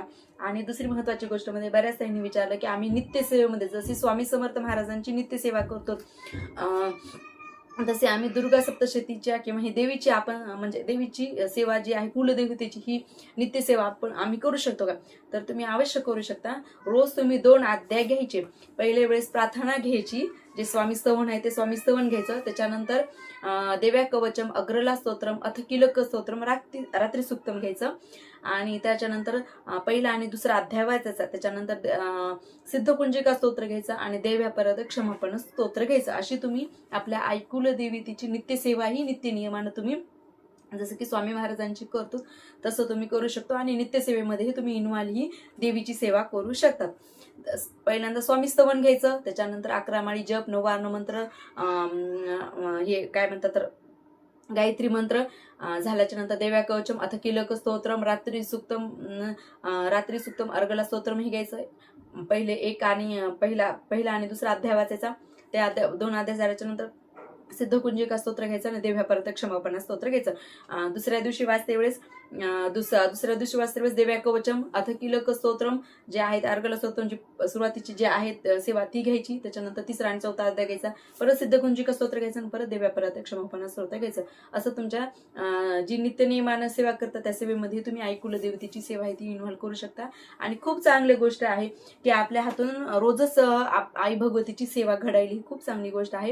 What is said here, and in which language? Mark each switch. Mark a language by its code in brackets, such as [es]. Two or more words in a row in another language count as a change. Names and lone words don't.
[mr] आणि दुसरी महत्वाची गोष्ट म्हणजे बऱ्याच त्यांनी विचारलं की आम्ही नित्यसेवेमध्ये जशी स्वामी समर्थ महाराजांची नित्यसेवा करतो तसे आम्ही दुर्गा सप्तशतीच्या किंवा ही देवीची म्हणजे देवीची सेवा जी आहे कुलदेवतेची ही नित्यसेवा आम्ही करू शकतो का? तर तुम्ही अवश्य करू शकता. रोज तुम्ही 2 अध्याय घ्यायचे. पहिले वेळेस प्रार्थना घ्यायची, जे स्वामी स्तवन आहे ते स्वामी स्तवन घ्यायचं. त्याच्यानंतर देव्या कवचम, अग्रला स्तोत्रम, अथ किलक स्तोत्रम, रात्री सुक्तम घ्यायचं. आणि त्याच्यानंतर पहिला आणि दुसरा अध्याय वाचायचा. त्याच्यानंतर सिद्धकुंजिका स्तोत्र घ्यायचं आणि देव्या परद क्षमापण स्तोत्र घ्यायचं. अशी तुम्ही आपल्या आईकुल देवीची नित्यसेवा ही नित्य नियमानं तुम्ही जसं की स्वामी महाराजांची करतो तसं तुम्ही करू शकतो. आणि नित्यसेवेमध्येही तुम्ही इन्व्हॉल्व ही देवीची सेवा करू शकतात. पहिल्यांदा स्वामी स्तवन घ्यायचं, त्याच्यानंतर 11 माळी जप, 9 मंत्र, हे काय म्हणतात तर गायत्री मंत्र झाल्याच्या नंतर देव्या कवचम, अथ किलक स्तोत्रम, रात्री सुक्तम, अर्गला स्तोत्रम हे घ्यायचं. पहिला आणि दुसरा अध्याय वाचायचा. त्या 2 अध्याय झाल्याच्या नंतर सिद्धकुंजिका स्तोत्र घ्यायचं आणि देव्या परत क्षमापण स्तोत्र घ्यायचं. दुसऱ्या दिवशी वाचते वेळेस देव्या कवचम, अथ किलक स्तोत्रम जे आहेत, अर्गला स्तोत्रमची सुरुवातीची जे आहेत सेवा ती घ्यायची. त्याच्यानंतर 3रा आणि 4था अध्याय घ्यायचा. परत सिद्धकुंजिका स्तोत्र घ्यायचं आणि परत देव्या परत क्षमापण स्तोत्र घ्यायचं. असं तुमच्या जी नित्यनियमानं सेवा करतात त्या सेवेमध्ये तुम्ही आई कुलदेवतेची सेवा आहे ती इन्व्हॉल्व करू शकता. आणि खूप चांगली गोष्ट आहे की आपल्या हातून रोजच आई भगवतीची सेवा घडायली ही खूप चांगली गोष्ट आहे.